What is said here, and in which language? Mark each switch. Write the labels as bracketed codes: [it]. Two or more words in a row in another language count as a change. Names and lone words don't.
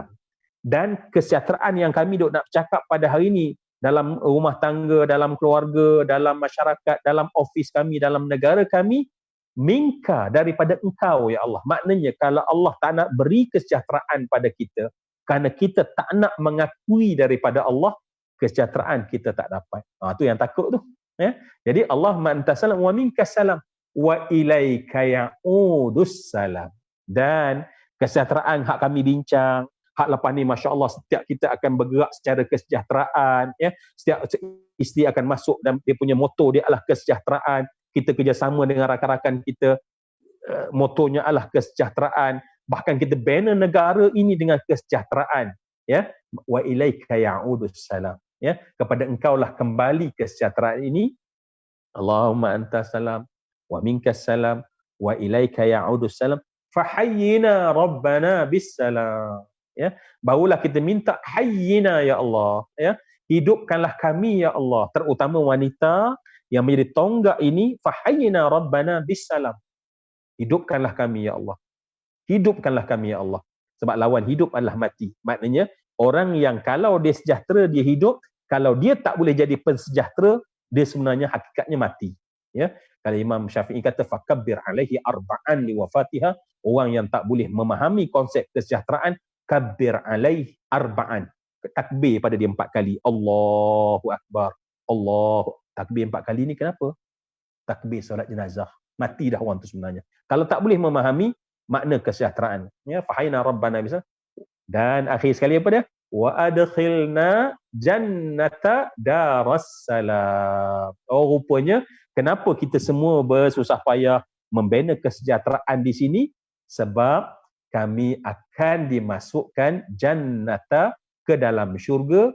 [ms] Dan kesejahteraan yang kami nak bercakap pada hari ini dalam rumah tangga, dalam keluarga, dalam masyarakat, dalam ofis kami, dalam negara kami, minka, daripada engkau [ar] يا الله. [ms] Maknanya kalau Allah tak nak beri kesejahteraan pada kita kerana kita tak nak mengakui daripada Allah, kesejahteraan kita tak dapat. Tu yang takut tu, ya. [ar] Jadi الله أنت السلام ومنك السلام وإليك يعود السلام. [ms] Dan kesejahteraan hak kami bincang, hak lepas ni [ar] ما شاء الله [ms] setiap kita akan bergerak secara kesejahteraan, ya. Setiap isteri akan masuk dan dia punya moto dia adalah kesejahteraan. Kita kerjasama dengan rakan-rakan kita, motonya adalah kesejahteraan. Bahkan kita bina negara ini dengan kesejahteraan, ya. [ar] وإليك يعود السلام, ya. [ms] Kepada engkaulah kembali kesejahteraan ini. [ar] اللهم أنت السلام ومنك السلام وإليك يعود السلام فحيّنا ربنا بالسلام, ya. [ms] Barulah kita minta [ar] حيّنا يا الله, [ms] ya. Hidupkanlah kami [ar] يا الله, [ms] terutama wanita yang menjadi tonggak ini, [ar] فحيّنا ربنا بالسلام. [ms] Hidupkanlah kami [ar] يا الله. [ms] Hidupkanlah kami [ar] يا الله. [ms] Sebab lawan hidup adalah mati. Maknanya orang yang kalau dia sejahtera dia hidup, kalau dia tak boleh jadi pensejahtera, dia sebenarnya hakikatnya mati, ya. Kalau Imam Syafi'i kata [ar] فكبر عليه أربعا لوفاتها, [ms] orang yang tak boleh memahami konsep kesejahteraan, [ar] كبر عليه أربعا, [ms] takbir pada dia 4 kali. [ar] الله أكبر. [ms] Takbir 4 kali ni kenapa? Takbir solat jenazah. Mati dah orang tu sebenarnya. Kalau tak boleh memahami makna kesejahteraan, [ar] ya, فحيّنا ربنا بسا. [ms] Dan akhir sekali apa dia? [ar] وأدخلنا جنة دار السلام. [ms] Rupanya kenapa kita semua bersusah payah membina kesejahteraan di sini? Sebab kami akan dimasukkan jannata, ke dalam syurga.